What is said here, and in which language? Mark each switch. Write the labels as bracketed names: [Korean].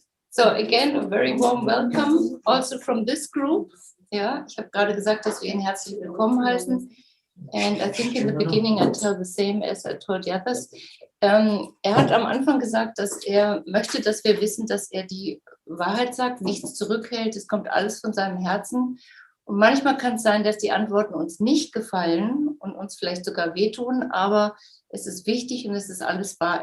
[English] So again, a very warm welcome also from this group. [German] Ja, ich habe gerade gesagt, dass wir ihn herzlich willkommen heißen. [English] And I think in the beginning I tell the same as I told the others. [German] Er hat am Anfang gesagt, dass er möchte, dass wir wissen, dass er die Wahrheit sagt, nichts zurückhält. Es kommt alles von seinem Herzen. Und manchmal kann es sein, dass die Antworten uns nicht gefallen und uns vielleicht sogar wehtun, aber es ist wichtig und es ist alles wahr.